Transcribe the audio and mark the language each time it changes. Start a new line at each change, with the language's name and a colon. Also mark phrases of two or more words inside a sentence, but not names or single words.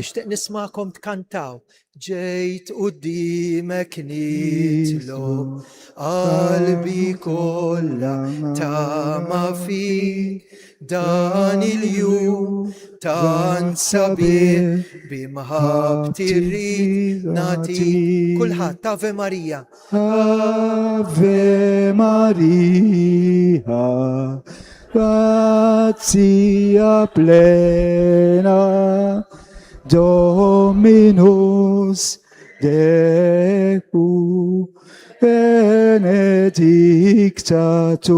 Maltese: Nixtieq nismakom tkantaw. Ġejt qudiemek nitlob qalbi kollha tama fik dan il-jum tant sabiħ bimħabti rrid nagħtik. Kulħadd Ave Marija.
Latin: Ave Maria, grazia plena, Dominus tecum, benedicta tu.